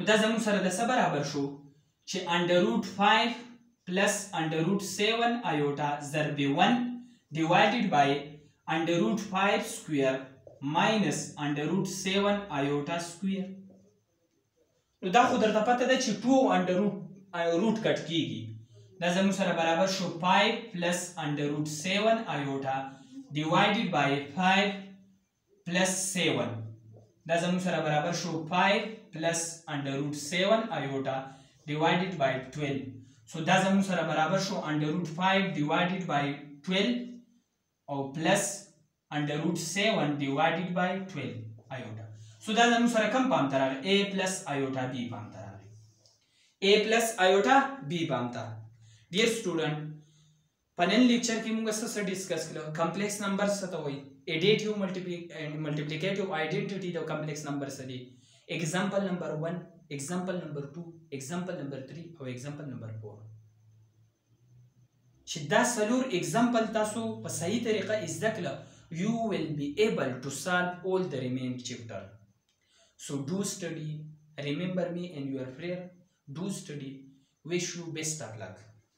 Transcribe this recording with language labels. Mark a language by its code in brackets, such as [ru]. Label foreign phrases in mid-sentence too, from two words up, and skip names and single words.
[ps] دا زموږ سره د څه برابر شو چې [en] under root 5 plus under root 7 iota ضرب 1 divided by under root 5 square minus under root 7 iota square [ps] نو دا خو درته پته ده چې [en] 2 under root [ps] کټ کیږي دا زموږ سره برابر شو [en] 5 plus under root 7 iota divided by 5 plus 7 [ps] دا زموږ سره برابر شو [en] 5 plus under root 7 iota divided by 12 so [ps] دا زموږ سره برابر شو [en] under root 5 divided by 12 او plus under root 7 divided by 12 iota. [ps] So دا زموږ سره کوم پام ته راغی [en] a plus iota b [ps] پام ته راغی [en] a plus iota b [ps] پام ته. ډیر سټوډنټ په نن لیکچر کې موږ څه ډیسکس کړو کمپلیکس نمبر څه ته وایي [en] additive multiplicative identity [ps] د [en] complex number [ps] څه دی [en] example number 1 example number 2 example number 3 [ps] او [en] example number 4 [ps] چې دا څلور example تاسو په صحیح طریقه زده کړل [en] you will be able to solve all the remaining chapter. So do study, remember me in your prayer, do study, wish you best of luck.